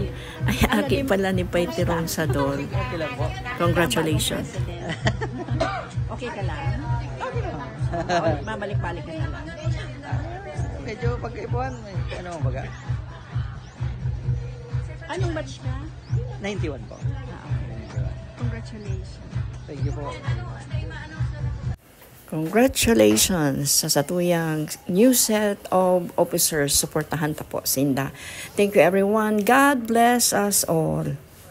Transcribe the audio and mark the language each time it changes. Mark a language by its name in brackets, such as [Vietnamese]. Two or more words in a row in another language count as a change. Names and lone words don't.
[Bikol] Ay, aki pala ni Paitirong sa doon. Congratulations. Okay ka lang? Okay lang. Mamalik-balik ka na lang. Medyo pagkaibuhan, ano baga? Anong batch ka? 91 po. Congratulations. [English] Thank you po. [Bikol] Congratulations sa satuyang [English] new set of officers. [Bikol] Suportahan ta po, Sinda. [English] Thank you everyone. God bless us all.